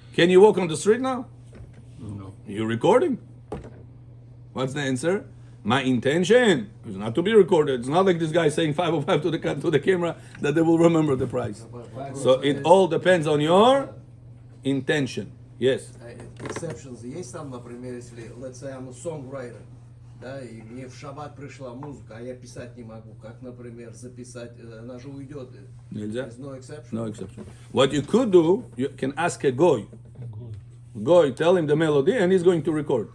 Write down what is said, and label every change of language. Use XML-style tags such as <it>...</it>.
<en>Can you walk on the street now? No. You're recording. What's the answer? My intention is not to be recorded. It's not like this guy saying 505 to the camera that they will remember the price. So it all depends on your intention. Yes.</en> <ru>Exceptions есть там, например, если,</ru> <en>let's say I'm a songwriter,</en> <ru>да, и мне в шаббат пришла музыка, а я писать не могу, как, например, записать, она же уйдет. Нельзя.</ru> <en>There's no exception. No exception. What you could do, you can ask a goy. Goy, tell him the melody, and he's going to record.</en>